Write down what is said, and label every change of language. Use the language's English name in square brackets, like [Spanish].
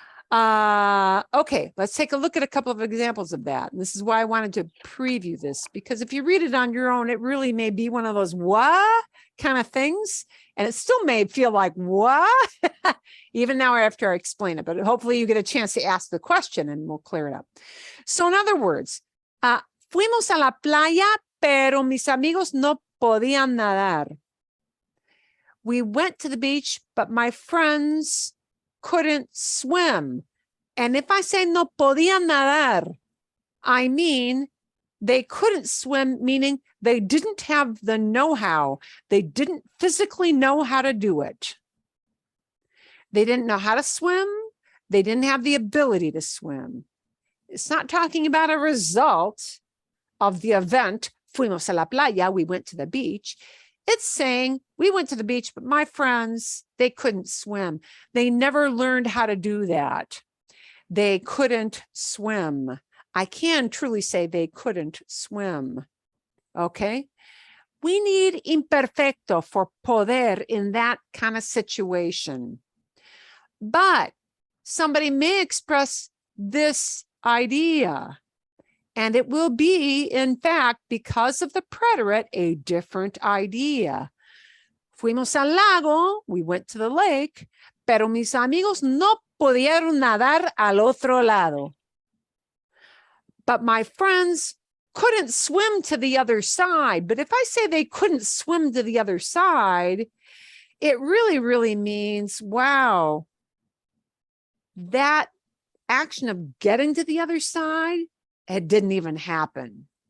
[English] Okay, let's take a look at a couple of examples of that. And this is why I wanted to preview this, because if you read it on your own, it really may be one of those what kind of things. And it still may feel like what, even now after I explain it, but hopefully you get a chance to ask the question and we'll clear it up. So in other words, [Spanish] fuimos a la playa, pero mis amigos no podían nadar. [English] We went to the beach, but my friends couldn't swim. And if I say [Spanish] no podían nadar, [English] I mean they couldn't swim, meaning they didn't have the know-how. They didn't physically know how to do it. They didn't know how to swim. They didn't have the ability to swim. It's not talking about a result of the event, [Spanish] fuimos a la playa, [English] we went to the beach. It's saying we went to the beach, but my friends, they couldn't swim. They never learned how to do that. They couldn't swim. I can truly say they couldn't swim. Okay. We need imperfecto for poder in that kind of situation. But somebody may express this idea, and it will be, in fact, because of the preterite, a different idea. [Spanish] Fuimos al lago, [English] we went to the lake, [Spanish] pero mis amigos no pudieron nadar al otro lado. [English] But my friends couldn't swim to the other side. But if I say they couldn't swim to the other side, it really, really means, wow, that action of getting to the other side, it didn't even happen.